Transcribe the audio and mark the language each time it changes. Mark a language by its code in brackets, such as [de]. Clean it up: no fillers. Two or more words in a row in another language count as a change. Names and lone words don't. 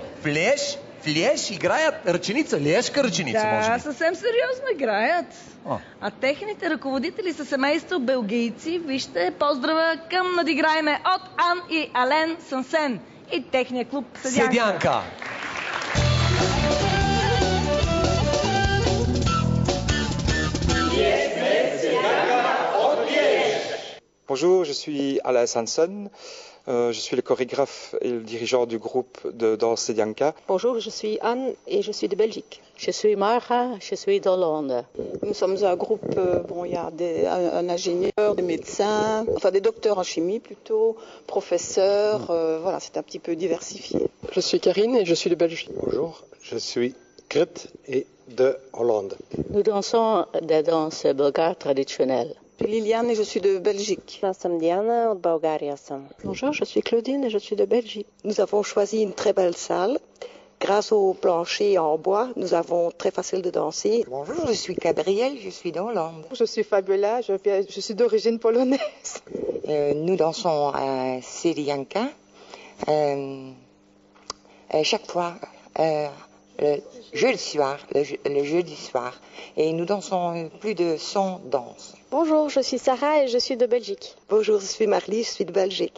[bg] В Лиеж играят ръченица, лиешка ръченица, може Да, би? съвсем сериозно играят. А техните ръководители са семейство белгийци. Вижте, поздрава към надиграеме от Ан и Ален Сансен и техния клуб Седянка. [fr] Bonjour, je suis Alain Sanson. Je suis le chorégraphe et le dirigeant du groupe de danse Sedianka. Bonjour, je suis Anne et je suis de Belgique. Je suis Mara, je suis d'Hollande. Nous sommes un groupe, il y a un ingénieur, des médecins, enfin des docteurs en chimie plutôt, professeurs, voilà, c'est un petit peu diversifié. Je suis Karine et je suis de Belgique. Bonjour, je suis Grit et de Hollande. Nous dansons des danses bulgares traditionnelles. Je suis Liliane et je suis de Belgique. [bg] Аз съм Диана, от България съм. [fr] Bonjour, je suis Claudine et je suis de Belgique. Nous avons choisi une très belle salle. Grâce au plancher en bois, nous avons très facile de danser. Bonjour, je suis Gabrielle, je suis d'Hollande. Je suis Fabiola, je suis d'origine polonaise. Nous dansons à Sedianka. Chaque fois, le jeudi soir. Et nous dansons plus de 100 danses. Bonjour, je suis Sarah et je suis de Belgique. Bonjour, je suis Marlie, je suis de Belgique.